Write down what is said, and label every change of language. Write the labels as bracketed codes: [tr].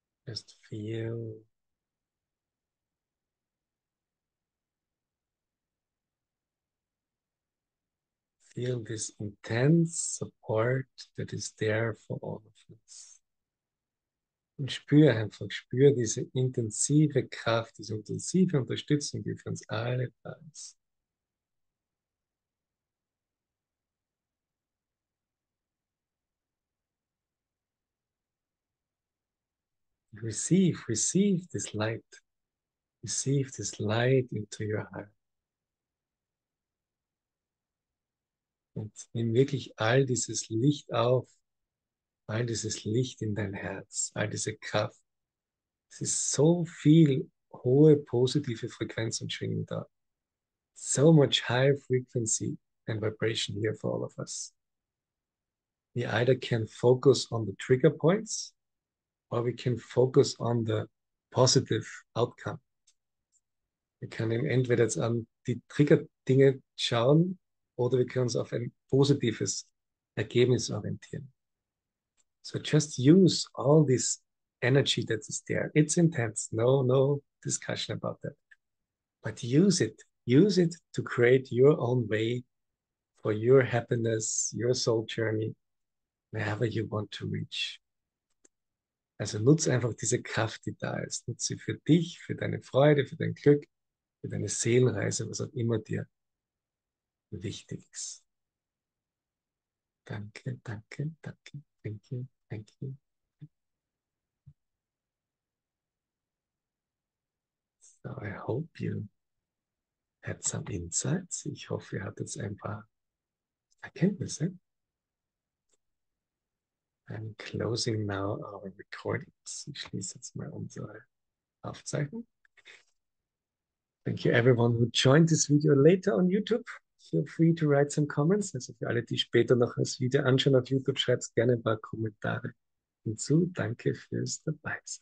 [en] just feel this intense support that is there for all of us. [de] Und spür einfach, spür diese intensive Kraft, diese intensive Unterstützung, die für uns alle da ist. [en] Receive this light. Receive this light into your heart. [de] Und nimm wirklich all dieses Licht auf, all dieses Licht in dein Herz, all diese Kraft. Es ist so viel hohe positive Frequenz und Schwingung da. [en] So much high frequency and vibration here for all of us. We either can focus on the trigger points or we can focus on the positive outcome. [de] Wir können entweder jetzt an die Trigger-Dinge schauen oder wir können uns auf ein positives Ergebnis orientieren. [en] So just use all this energy that is there. It's intense. No discussion about that. But use it. Use it to create your own way for your happiness, your soul journey. wherever you want to reach. [de] Also nutze einfach diese Kraft, die da ist. Nutze sie für dich, für deine Freude, für dein Glück, für deine Seelenreise, was auch immer dir wichtig ist. Danke, danke, danke. [en] Thank you, thank you. So, I hope you had some insights. [de] Ich hoffe, ihr hattet ein paar Erkenntnisse. [en] I'm closing now our recordings. [de] Ich schließe jetzt mal unsere Aufzeichnung. [en] Thank you everyone who joined this video later on YouTube. Feel free to write some comments. [de] Also für alle, die später noch das Video anschauen auf YouTube, schreibt gerne ein paar Kommentare hinzu. Danke fürs Dabeisein.